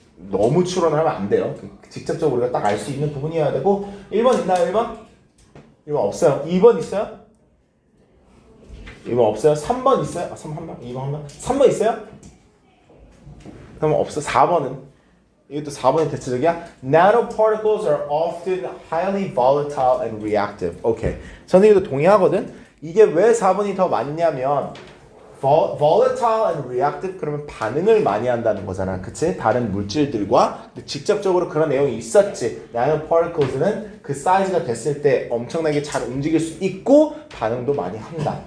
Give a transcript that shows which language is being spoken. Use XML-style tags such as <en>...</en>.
<ko>너무 추론을 하면 안 돼요. 직접적으로 우리가 딱 알 수 있는 부분이어야 되고. 1번 있나요? 1번? 1번 없어요. 2번 있어요? 2번 없어요? 3번 있어요? 아, 3번? 2번 한 번? 3번 있어요? 그럼 없어. 4번은? 이것도 4번이 대체적이야.</ko> <en>Nanoparticles are often highly volatile and reactive.</en> <ko>오케이. 저는 이것도 동의하거든. 이게 왜 4번이 더 맞냐면</ko> <en>volatile and reactive</en> <ko>그러면 반응을 많이 한다는 거잖아. 그치? 다른 물질들과 직접적으로 그런 내용이 있었지. Nanoparticles는 그 사이즈가 됐을 때 엄청나게 잘 움직일 수 있고 반응도 많이 한다.</ko>